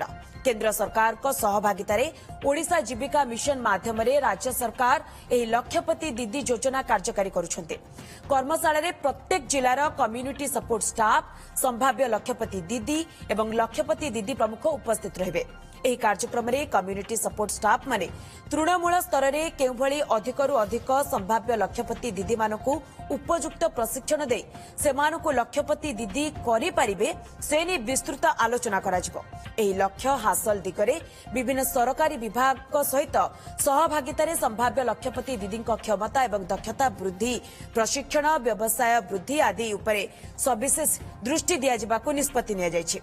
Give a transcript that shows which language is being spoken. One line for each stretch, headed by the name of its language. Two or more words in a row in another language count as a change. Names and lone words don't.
Odia: କେନ୍ଦ୍ର ସରକାର କୋ ସହଭାଗିତାରେ ଓଡ଼ିଶା ଜୀବିକା ମିଶନ ମାଧ୍ୟମ ରେ ରାଜ୍ୟ ସରକାର ଏହି ଲକ୍ଷପତି ଦିଦି ଯୋଜନା କାର୍ଯ୍ୟକାରୀ କରୁଛନ୍ତି। କର୍ମଶାଳା ରେ ପ୍ରତ୍ୟେକ ଜିଲ୍ଲାର
English: community support staff,
Odia: ସମ୍ଭାବ୍ୟ ଲକ୍ଷପତି ଦିଦି ଏବଂ ଲକ୍ଷପତି ଦିଦି ପ୍ରମୁଖ ଉପସ୍ଥିତ ରହିବେ। ଏହି କାର୍ଯ୍ୟକ୍ରମରେ
English: community support staff
Odia: ମାନେ ତୃଣମୂଳ ସ୍ତରରେ କେଉଁଭଳି ଅଧିକରୁ ଅଧିକ ସମ୍ଭାବ୍ୟ ଲକ୍ଷପତି ଦିଦିମାନଙ୍କୁ ଉପଯୁକ୍ତ ପ୍ରଶିକ୍ଷଣ ଦେଇ ସେମାନଙ୍କୁ ଲକ୍ଷପତି ଦିଦି କରିପାରିବେ ସେ ନେଇ ବିସ୍ତୃତ ଆଲୋଚନା କରାଯିବ। ଏହି ଲକ୍ଷ୍ୟ ହାସଲ ଦିଗରେ ବିଭିନ୍ନ ସରକାରୀ ବିଭାଗ ସହିତ ସହଭାଗିତାରେ ସମ୍ଭାବ୍ୟ ଲକ୍ଷପତି ଦିଦିଙ୍କ କ୍ଷମତା ଏବଂ ଦକ୍ଷତା ବୃଦ୍ଧି, ପ୍ରଶିକ୍ଷଣ, ବ୍ୟବସାୟ ବୃଦ୍ଧି ଆଦି ଉପରେ ସବିଶେଷ ଦୃଷ୍ଟି ଦିଆଯିବାକୁ ନିଷ୍ପତ୍ତି ନିଆଯାଇଛି।